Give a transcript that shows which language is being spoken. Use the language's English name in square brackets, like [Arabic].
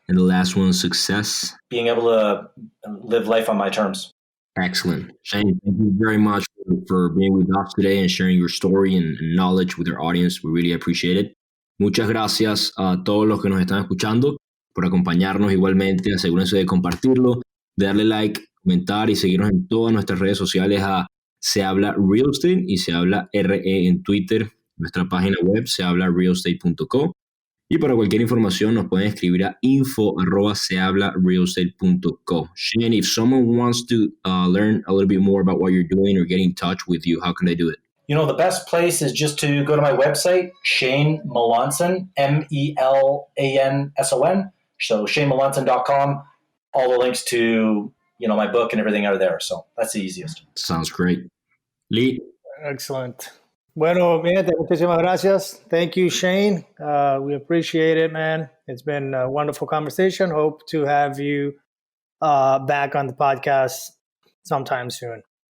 [English] And the last one, success. Being able to live life on my terms. Excellent. Shane, thank you very much for being with us today and sharing your story and knowledge with our audience. We really appreciate it. [Spanish] Muchas gracias a todos los que nos están escuchando por acompañarnos igualmente. Asegúrense de compartirlo, de darle like, comentar y seguirnos en todas nuestras redes sociales a Se Habla Real Estate y Se Habla RE en Twitter. Nuestra página web sehablarealestate.co. Y para cualquier información nos pueden escribir a info@sehablarealestate.co. [English] Shane, if someone wants to learn a little bit more about what you're doing or get in touch with you, how can they do it? The best place is just to go to my website, Shane Melanson, Melanson. So ShaneMelanson.com. All the links to, my book and everything are there. So that's the easiest. Sounds great. Lee? Excellent. [Spanish] Bueno, mi gente, muchísimas gracias. [English] Thank you, Shane. We appreciate it, man. It's been a wonderful conversation. Hope to have you back on the podcast sometime soon.